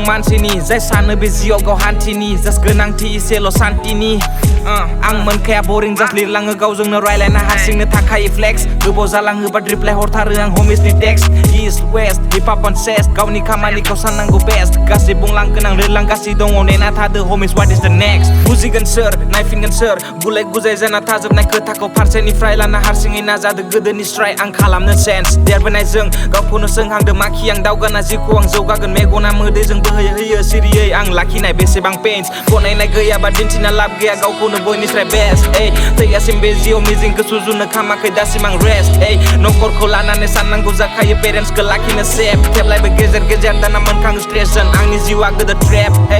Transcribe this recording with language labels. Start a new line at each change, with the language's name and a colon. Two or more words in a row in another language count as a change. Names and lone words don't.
Bodo: मानसिनि जाय सानो बे जिउआव गाव हान्थिनि जास्ट गोनांथि इसेल' सान्थिनि आं मोनखाया बरिं जास्ट लिरलाङो गावजोंनो रायलायना हारसिंनो थाखायो फ्लेक्स गोबाव जालाङोबा रिप्लाय हरथारो आं होमिसनि
English: text east west hip hop sest
Bodo: गावनि खामानिखौ साननांगौ बेस्ट गासै बुंलांगोन आं लिरलांगासिनो दङ नेना थादो होमिस
English: what is the next
Bodo: बुजिगोन सोर नायफिनगोन सोर गुलाय गुजाय जाना थाजोबनाय खोथाखौ फारसेनिफ्राय लाना हारसिङै नाजादों गोदोनि स्ट्राइ आं खालामनो सेन्स देरबोनाय जों गावखौनो सोंहांदों माखि आं दावगाना जिउखौ आं जौगागोन मेगना मोदैजों बोहैहोयो सिरियै आं लाखिनाय बेसेबां पेन्स गनायनाय गैयाबा दिन्थिना लाब गैया गावखौनो बयनिफ्राय बेस्ट थैयासिम बे जिउआव मिजिंखौ सुजुनो खामाखै दासिम आं रेस्ट नखरखौ लानानै साननांगौ जाखायो पेरेन्टसखौ लाखिनो सेफ थेब्लायबो गेजेर गेजेर दाना मोनखाङो स्ट्रेसजों आंनि जिउआ गोदो ट्रेप